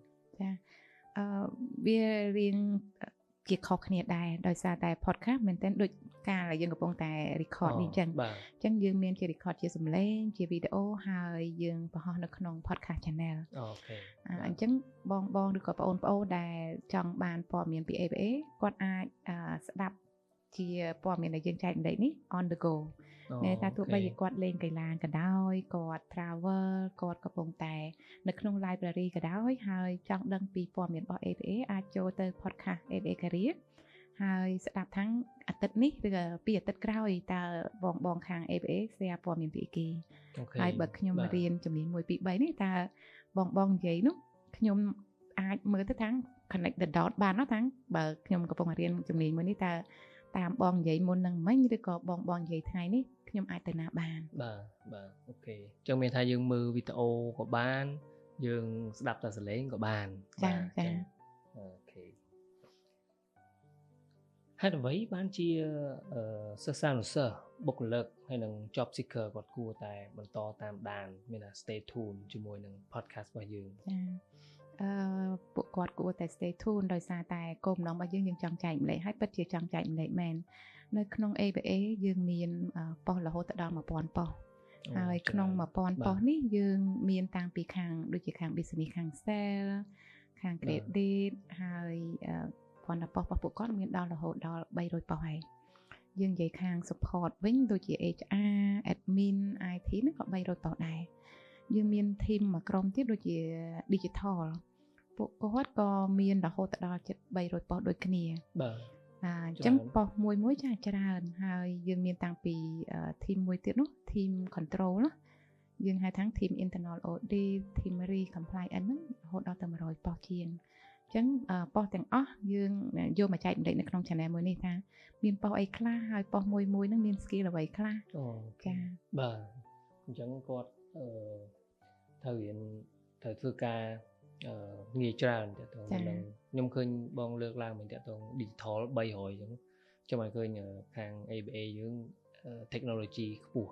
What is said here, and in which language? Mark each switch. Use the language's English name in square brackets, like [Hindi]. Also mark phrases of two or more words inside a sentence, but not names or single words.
[Khmer] ចាវារៀងជាខុសគ្នាដែរដោយសារតែ podcast មែនទែនដូចការដែលយើងកំពុងតែ record នេះអញ្ចឹងយើងមានជា record ជាសំឡេងជាវីដេអូហើយយើងបង្ហោះនៅក្នុង [English] podcast channel [Khmer] អូខេ អញ្ចឹងបងឬក៏បងប្អូនដែលចង់បានព័ត៌មានពី ABA គាត់អាចស្ដាប់ជាព័ត៌មានដែលយើងចែករំលែកនេះ [English] on the go [Khmer] តែ ថាទោះបីជាគាត់លេងកីឡាក៏ដោយគាត់ travel គាត់កំពុងតែនៅក្នុង library ក៏ដោយហើយ ចង់ដឹងពីព័ត៌មានរបស់ ABA អាចចូលទៅ podcast ABA Career ហើយស្ដាប់ទាំងអាទិត្យនេះឬក៏ពីអាទិត្យក្រោយតើបងខាង ABA share ព័ត៌មានពីគេហើយបើខ្ញុំរៀនជំនាញ1 2 3នេះតើបងនិយាយនោះខ្ញុំអាចមើលទៅទាំង [English] connect the dot [Khmer] បានណាទាំងបើខ្ញុំកំពុងរៀនជំនាញមួយនេះតើតាមបងនិយាយមុននឹងមិញឬក៏បងនិយាយថ្ងៃនេះខ្ញុំអាចទៅណាបាន បាទអូខេអញ្ចឹងមានថាយើងមើលវីដេអូក៏បានយើងស្ដាប់តែសំឡេងក៏បាន ចាចា អូខេហេតុអ្វីបានជាសិស្សានុសិស្សបុគ្គលិកហើយនឹង [English] job seeker [Khmer] គាត់គួរតែបន្តតាមដានមានថា [English] stay tuned [Khmer] ជាមួយនឹង podcast របស់យើង ចាពួកគាត់គួរតែ [English] stay tuned [Khmer] ដោយសារតែគោលបំណងរបស់យើងចង់ចែកម្លែកហើយពិតជាចង់ចែកម្លែកមែននៅក្នុង ABA យើងមានប៉ុស្តិ៍រហូតដល់ 1000 ប៉ុស្តិ៍ហើយក្នុង 1000 ប៉ុស្តិ៍នេះយើងមានតាំងពីខាងដូចជាខាង business ខាង sale ខាង credit ហើយប៉ុន្តែប៉ុស្តិ៍របស់ពួកគាត់មានដល់រហូតដល់ 300 ប៉ុស្តិ៍ហើយយើងនិយាយខាង support វិញដូចជា [English] HR admin IT [Khmer] ហ្នឹងក៏ 300 ប៉ុស្តិ៍ដែរយើងមាន team មួយក្រុមទៀតដូចជា digital ពួកគាត់ក៏មានរហូតដល់ជិត 300 ប៉ុស្តិ៍ដូចគ្នា បាទ អញ្ចឹងប៉ុស្តិ៍មួយចាច្រើនហើយយើងមានតាំងពី team មួយទៀតនោះ [English] team control [Khmer] ណាយើងហៅថា [English] team internal audit team compliance [Khmer] ហ្នឹងរហូតដល់ទៅ100 ប៉ុស្តិ៍ជាងអញ្ចឹងប៉ុស្តិ៍ទាំងអស់យើងយកមកចែកម្លែកនៅក្នុង channel មួយនេះថាមានប៉ុស្តិ៍អីខ្លះហើយប៉ុស្តិ៍មួយហ្នឹងមាន skill អ្វីខ្លះចា បាទអញ្ចឹងគាត់ត្រូវរៀនត្រូវធ្វើការងាយច្រើនតើតើខ្ញុំឃើញបងលើកឡើងមែនតើតើ digital 300អញ្ចឹងចាំឲ្យឃើញខាង ABA យើង technology ខ្ពស់